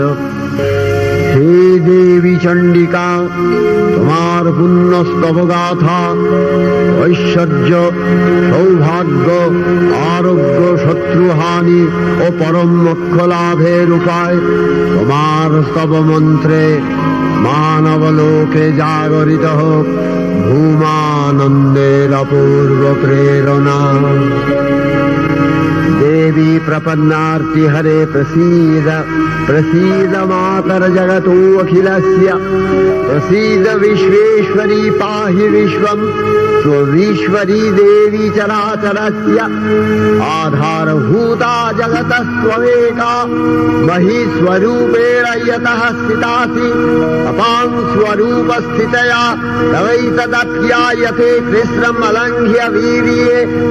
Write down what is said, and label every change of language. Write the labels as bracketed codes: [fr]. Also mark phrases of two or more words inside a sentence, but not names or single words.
[bn] হে দেবী চণ্ডিকা, তোমার পুণ্যস্তবগাথা ঐশ্বর্য, সৌভাগ্য, আরোগ্য, শত্রুহানি ও পরম মোক্ষ লাভের উপায় তোমার স্তব মন্ত্রে মানবলোকে জাগরিত হোক ভূমানন্দের অপূর্ব প্রেরণা। [sa] देवी प्रपन्नार्ति हरे प्रसीद प्रसीद मातर जगतो अखिलस्य प्रसीद विश्वेश्वरी पाहि विश्वं स्वविश्वरी देवी चराचरस्य आधारभूता जगतः त्वमेका मही स्वरूपेण यतः स्थितासि अपां स्वरूपस्थितया तवैतदप्यायते कृष्णम् अलङ्घ्य वीर्ये